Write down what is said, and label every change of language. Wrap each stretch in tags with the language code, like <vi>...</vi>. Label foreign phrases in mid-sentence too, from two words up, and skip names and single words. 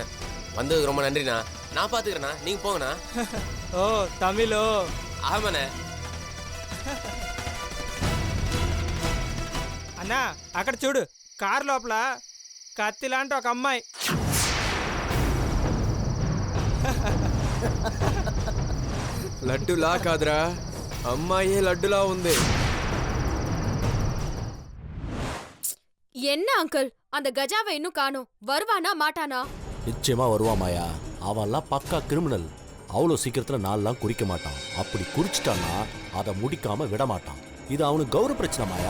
<ta>வந்ததுக்கு ரொம்ப நன்றிண்ணா, நான் பார்த்துக்கிறேண்ணா, நீங்கள் போங்கண்ணா.</ta> <te>ఓ తమిళో</te> <ta>ஆமாண்ணே.</ta> <te>అన్నా అక్కడ చూడు, కారు లోపల కత్తి లాంటి ఒక అమ్మాయి. లడ్డులా కాదురా, అమ్మాయి లడ్డులా ఉంది.</te> <ta>என்ன அங்கிள், அந்த கஜாவை இன்னும் காணோம், வருவானா மாட்டானா? நிச்சயமா வருவான் மாயா. அவன்லாம் பக்கா கிரிமினல். அவ்வளோ சீக்கிரத்துல நான்லாம் குறிக்க மாட்டான். அப்படி குறிச்சிட்டான்னா அதை முடிக்காம விட மாட்டான். இது அவனுக்கு கௌரவ பிரச்சனை மாயா.</ta>